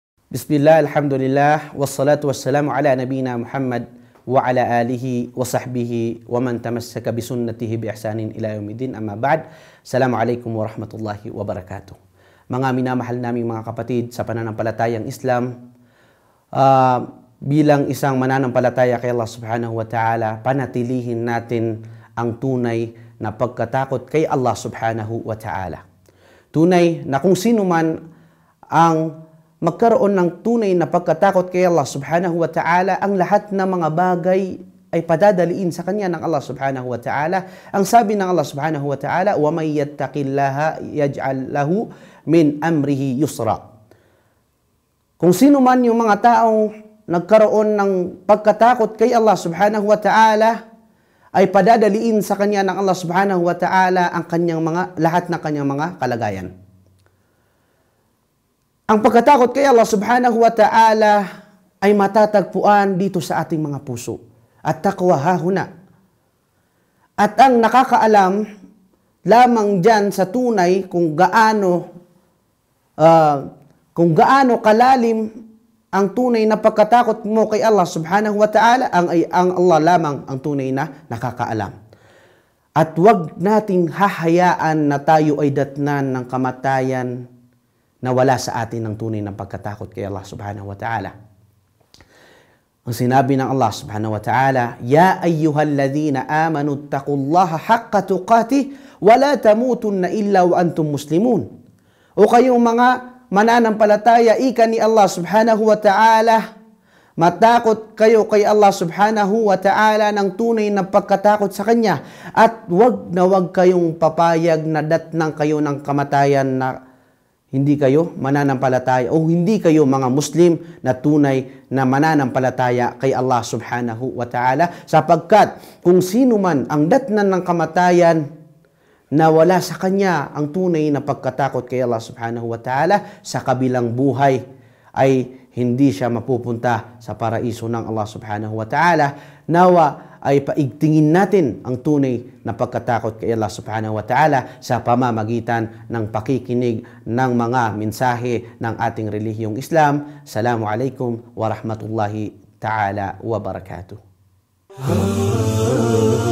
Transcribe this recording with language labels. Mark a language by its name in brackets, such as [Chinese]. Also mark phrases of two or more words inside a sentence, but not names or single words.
[Arabic] بسم الله، الحمد لله، والصلاة والسلام على نبينا محمد وعلى آله وصحبه ومن تمسك بسنته بإحسان إلى يوم الدين، أما بعد. السلام عليكم ورحمة الله وبركاته. [Filipino] Mga minamahal naming mga kapatid sa pananampalatayang Islam, bilang isang mananampalataya kay Allah [Arabic] سبحانه وتعالى, [Filipino] panatilihin natin ang tunay na pagkatakot kay Allah [Arabic] سبحانه وتعالى. [Filipino] Tunay na kung sino man ang magkaroon ng tunay na pagkatakot kay Allah [Arabic] سبحانه وتعالى, [Filipino] ang lahat ng mga bagay ay padadaliin sa kanya ng Allah [Arabic] سبحانه وتعالى. [Filipino] Ang sabi ng [Arabic] Allah سبحانه وتعالى, وَمَنْ يَتَّقِ اللَّهَ يَجْعَلْ لَهُ مِنْ أَمْرِهِ يُسْرًا. [Filipino] Kung sino man yung mga taong nagkaroon ng pagkatakot kay Allah [Arabic] سبحانه وتعالى, [Filipino] ay padadaliin sa kanya ng Allah [Arabic] سبحانه وتعالى [Filipino] ang lahat ng kanyang mga kalagayan. Ang pagkatakot kay Allah [Arabic] سبحانه وتعالى [Filipino] ay matatagpuan dito sa ating mga puso. [Arabic] التقوى هاهنا. [Filipino] At ang nakakaalam lamang dyan sa tunay kung gaano kalalim ang tunay na pagkatakot mo kay Allah [Arabic] سبحانه وتعالى, [Filipino] ang Allah lamang ang tunay na nakakaalam. At wag nating hahayaan na tayo ay datnan ng kamatayan na wala sa atin ng tunay ng pagkatakot kay Allah [Arabic] سبحانه وتعالى. [Filipino] Ang sinabi ng [Arabic] Allah سبحانه وتعالى, يا أيها الذين آمنوا اتقوا الله حق تقاته ولا تموتن إلا وأنتم مسلمون. [Filipino] O kayong mga mananampalataya, ika ni Allah [Arabic] سبحانه وتعالى, [Filipino] matakot kayo kay Allah [Arabic] سبحانه وتعالى [Filipino] ng tunay na pagkatakot sa Kanya, at wag kayong papayag na datnang kayo ng kamatayan na hindi kayo mananampalataya o hindi kayo mga Muslim na tunay na mananampalataya kay Allah [Arabic] سبحانه وتعالى, [Filipino] sapagkat kung sino man ang datnan ng kamatayan na wala sa kanya ang tunay na pagkatakot kay Allah [Arabic] سبحانه وتعالى, [Filipino] sa kabilang buhay ay hindi siya mapupunta sa paraiso ng Allah [Arabic] سبحانه وتعالى. [Filipino] Nawa ay paigtingin natin ang tunay na pagkatakot kay Allah [Arabic] سبحانه وتعالى [Filipino] sa pamamagitan ng pakikinig ng mga mensahe ng ating relihiyong Islam. [Arabic] السلام عليكم ورحمة الله تعالى وبركاته.